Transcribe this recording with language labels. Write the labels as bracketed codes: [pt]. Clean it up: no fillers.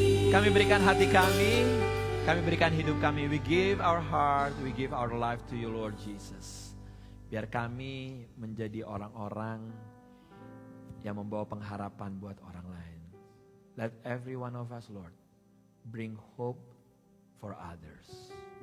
[id] Kami berikan hati kami berikan hidup kami. [en] We give our heart, we give our life to you Lord Jesus. [id] Biar kami menjadi orang-orang yang membawa pengharapan buat orang lain. [en] Let every one of us Lord bring hope for others.